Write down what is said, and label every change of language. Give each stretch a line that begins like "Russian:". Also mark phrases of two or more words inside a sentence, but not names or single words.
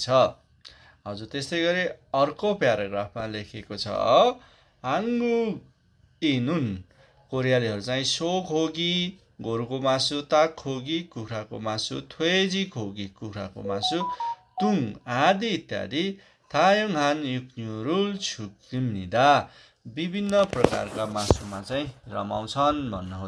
Nepali: हजुर, त्यस्तै गरी अर्को प्याराग्राफमा लेखेको छ 한국인은 कोरियालीहरू चाहिँ 소고기 गोरुको मासु, 닭고기 कुखुराको मासु, 돼지고기 कुखुराको मासु, 둥 आदि इत्यादि
Korean: 다양한 육류를 즐깁니다।
Nepali: विभिन्न प्रकारका मासुमा चाहिँ रमाउँछन् भन्न